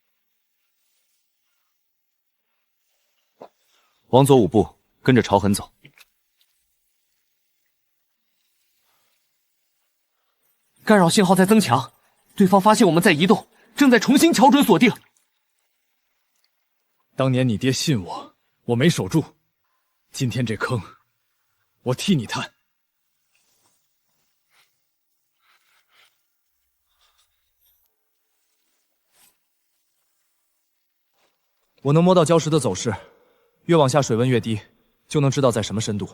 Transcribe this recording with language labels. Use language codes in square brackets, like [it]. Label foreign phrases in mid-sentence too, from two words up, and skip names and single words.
[zh] 往左5步，跟着潮痕走。干擾信號在增強，對方發現我們在移動，正在重新瞧準鎖定。當年你爹信我，我沒守住，今天這坑，我替你探。我能摸到礁石的走勢，越往下水溫越低，就能知道在什麼深度。